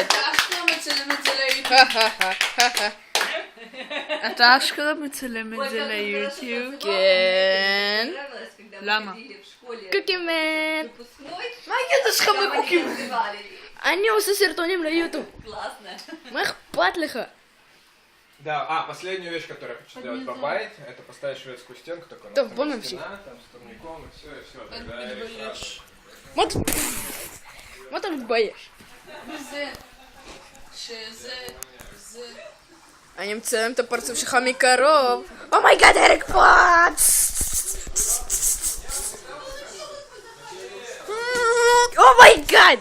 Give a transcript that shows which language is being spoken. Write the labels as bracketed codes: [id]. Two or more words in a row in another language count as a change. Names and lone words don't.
[he] אשכרה מצלם את זה ליוטיוב. אתה אשכרה מצלם את זה ליוטיוב? כן. למה? קוקימן. מה הקטע שלך בקוקים? אני עושה סרטונים ליוטיוב. מה אכפת לך? [ru] Да, последнюю вещь, которую я хочу сделать по байт, это поставить шведскую стенку, такой Да, на вон он стена, там с турником и все, тогда я сразу. [he] מה אתה מתבייש? שזה... אני מצלם את הפרצוף שלך מקרוב. אומייגאד, אריק פוץ! אומייגאד!